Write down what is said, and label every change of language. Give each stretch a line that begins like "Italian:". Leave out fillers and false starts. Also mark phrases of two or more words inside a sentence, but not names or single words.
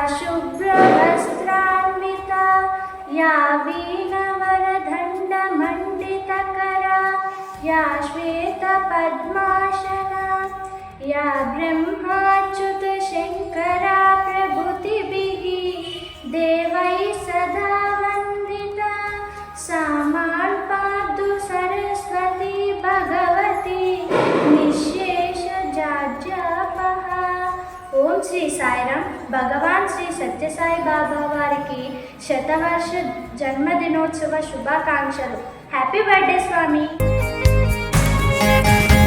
Sanskrit: शुभ्रवस्त्रान्विता या वीणवरदण्डमण्डितकरा या श्वेतपद्मासना या ब्रह्माच्युतशङ्करा प्रभृतिभिः देवैः सदा वन्दिता सा मां पातु सरस्वती भगवती निःशेषजाड्यापहा।
Telugu: ఓం శ్రీ సాయిరామ్. భగవాన్ శ్రీ సత్యసాయి బాబా వారికి శతవర్ష జన్మదినోత్సవ శుభాకాంక్షలు.
English: Happy birthday Swami.